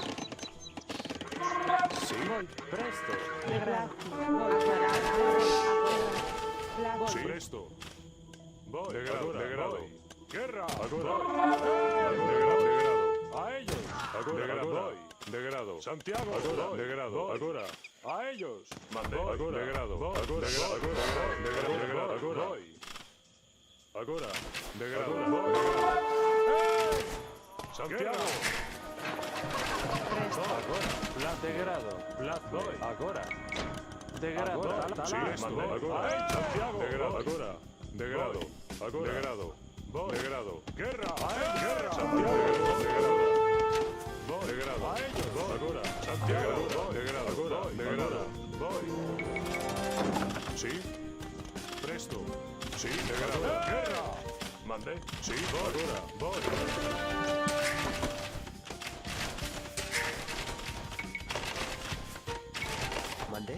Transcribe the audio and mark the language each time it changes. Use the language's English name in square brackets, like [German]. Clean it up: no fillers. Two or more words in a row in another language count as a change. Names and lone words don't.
[Spanish] Sí. Presto. Sí. Presto. Voy. De grado. De grado. Guerra. Agora. De grado. A ellos. De grado. De grado. Santiago. De grado. Agora. A ellos. Mande. De grado. De grado. De grado. Agora. Agora. De grado. Santiago. Agora. Plat de grado. Plat voy. Agora. De grado. Sí, mande. Agora. Santiago. De grado. Agora. De grado. Agora. De grado. De grado. Guerra. Guerra. Santiago. De grado. De grado. A ellos. Agora. Santiago. De grado. Agora. De grado. Voy. Sí. Presto. Sí. De grado. Guerra. Mande. Sí. Agora. Voy. Mande.